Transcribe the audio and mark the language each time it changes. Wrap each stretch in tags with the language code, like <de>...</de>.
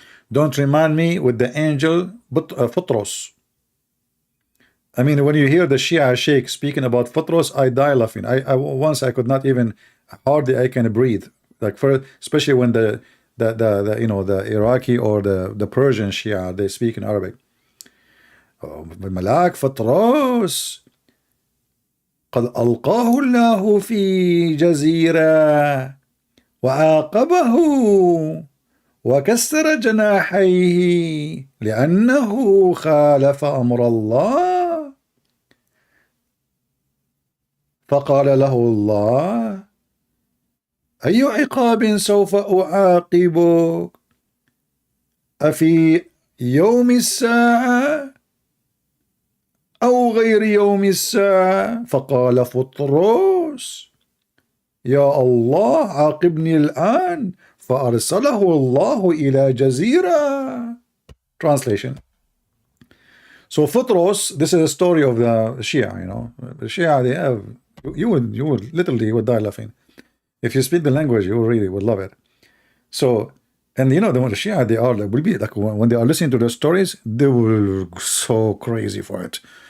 <en>Don't remind me with the angel Futros. I mean, when you hear the Shia Sheikh speaking about Futros, I die laughing. Once I could not even, hardly I can breathe. Like especially when the you know, the Iraqi or the Persian Shia, they speak in Arabic.</en> <ar>Malak Futros قد ألقاه الله في جزيرة وعاقبه وكسر جناحيه لأنه خالف أمر الله فقال له الله أي عقاب سوف أعاقبك أفي يوم الساعة أو غير يوم الساعة فقال فطروس يا الله عاقبني الآن فأرسله الله إلى جزيرة.</ar> <en>Translation. So Futros, this is a story of the Shia, you know. The Shia, they have, you would literally would die laughing. If you speak the language, you really would love it. So, and you know, the Shia, they are like, will be like, when they are listening to the stories, they will go so crazy for it.</en>